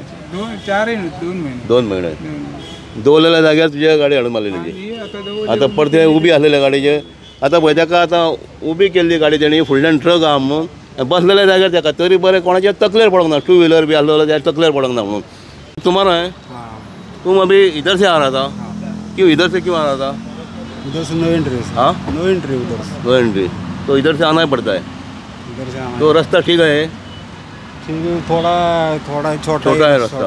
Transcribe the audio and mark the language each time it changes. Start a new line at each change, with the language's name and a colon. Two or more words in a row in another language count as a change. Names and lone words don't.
Konkani: 2 म्हयने दवरलेल्या जाग्यार तुज्या गाडी हाडून मारलेली. आतां परते उबी आसलेल्या गाडयेचेर आतां पळय ताका आतां उबी केल्ली गाडी तेणी फुडल्यान ट्रक आहा म्हणून बसलेल्या जाग्यार ताका तरी बरें कोणाच्या तकलेर पडोंक ना. 2 व्हिलर बी आसलो जाल्यार तकलेर पडोंक ना म्हणून.
Hindi: तुम्हारा है? तुम अभी इधर से आ रहा था? क्यों इधर से क्यों आ रहा था? उधर से
English: no entry.
Hindi: हाँ
English: no entry
Hindi: उधर से.
English: no entry
Hindi: तो इधर से आना ही पड़ता है. इधर से आना तो रास्ता ठीक है? ठीक है. थोड़ा छोटा है रास्ता.